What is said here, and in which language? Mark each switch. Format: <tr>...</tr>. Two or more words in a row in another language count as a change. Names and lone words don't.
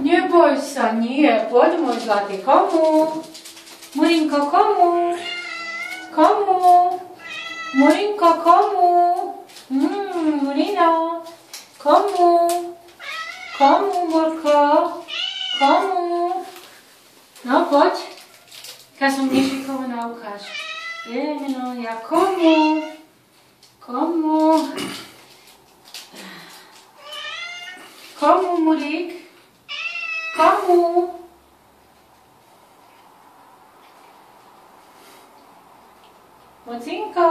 <sk>neboj sa, nie, poď môj zlatý, komu? Murinko, komu? Komu? Murinko, komu? Murino, komu? Komu, Murko? Komu? No, poď. Ja som nešikovná, ukáž. No, ja komu? Komu? Komu, Murík? Komu? Mocinko?</sk>